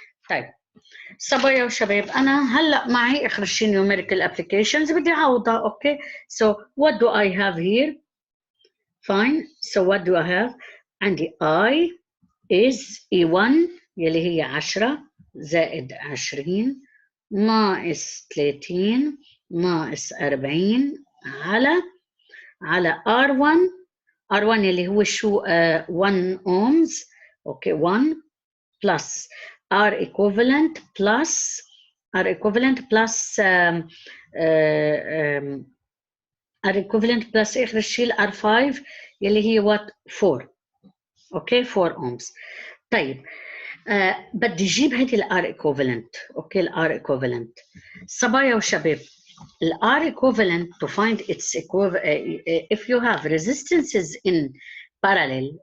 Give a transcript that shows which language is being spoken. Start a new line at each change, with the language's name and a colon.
Arabic: طيب صبايا وشباب انا هلا معي اخر شيء
English: numerical applications
Arabic: بدي اعوضها.
English: Okay so what do I have here? fine so what do I have?
Arabic: عندي I is E1 يلي هي 10 زائد 20 ناقص 30 ناقص 40 على R1 يلي هو شو 1 ohms.
English: okay 1 plus R equivalent plus R equivalent plus
Arabic: اخر شيء
English: R5 يلي هي what 4. Okay 4 ohms.
Arabic: طيب بدي اجيب هيدي الار equivalent.
English: okay الار equivalent
Arabic: صبايا وشباب
English: الار equivalent to find its if you have resistances in parallel.